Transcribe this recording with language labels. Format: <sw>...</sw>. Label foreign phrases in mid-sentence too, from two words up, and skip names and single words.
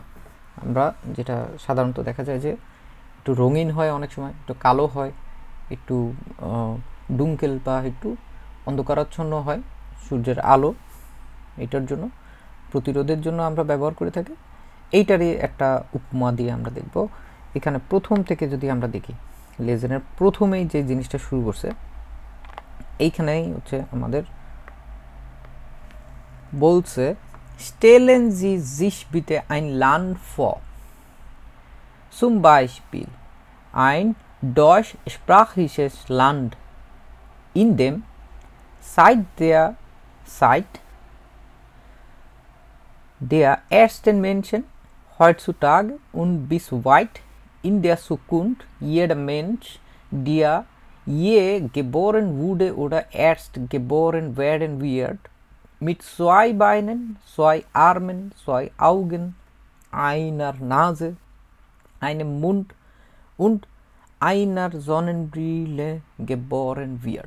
<bn>আমরা যেটা সাধারণত দেখা যায় যে একটু রঙিন হয়, অনেক সময় একটু কালো হয়, একটু ডুঙ্কেল বা একটু অন্ধকারাচ্ছন্ন হয় সূর্যের আলো, এটার জন্য প্রতিরোধের জন্য আমরা ব্যবহার করে থাকি। এইটারই একটা উপমা দিয়ে আমরা দেখব। এখানে প্রথম থেকে যদি আমরা দেখি, লেজেনের প্রথমেই যে জিনিসটা শুরু করছে এইখানেই হচ্ছে আমাদের বলছে</bn> <de>stellen Sie sich bitte ein Land vor, zum Beispiel ein deutschsprachiges Land, in dem seit der ersten Menschen heutzutage und bis weit in der Zukunft jeder Mensch, der je geboren wurde oder erst geboren werden wird, mit 2 Beinen, 2 Armen, 2 Augen, einer Nase, einem Mund und einer Sonnenbrille geboren wird.</de>